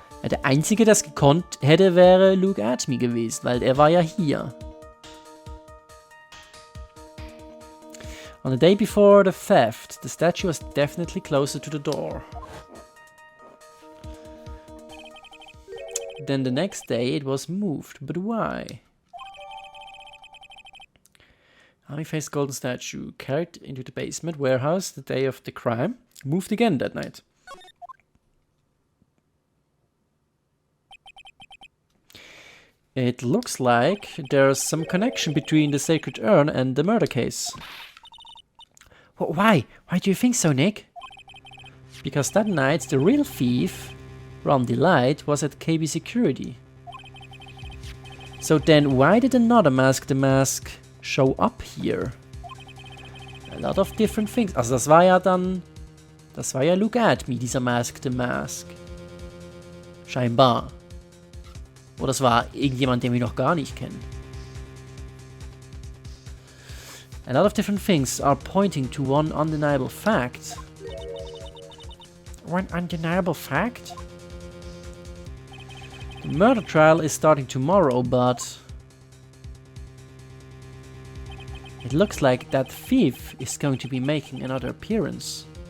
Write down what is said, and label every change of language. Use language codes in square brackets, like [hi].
[de] Der Einzige, der das gekonnt hätte, wäre Luke Atme gewesen, weil er war ja hier. [en] On the day before the theft, the statue was definitely closer to the door. Then the next day it was moved, but why? Army-faced golden statue carried into the basement warehouse the day of the crime, moved again that night. It looks like there's some connection between the Sacred Urn and the murder case. Why? Why do you think so, Nick? Because that night the real thief, Ron Delight, was at KB Security. So then why did another mask, the mask, show up here? A lot of different things. [de] Also das war ja dann Das war ja Look at Me, dieser Masked Mask. Scheinbar. Oder das war irgendjemand, den wir noch gar nicht kennen. [en] A lot of different things are pointing to one undeniable fact. One undeniable fact? The murder trial is starting tomorrow, but it looks like that thief is going to be making another appearance.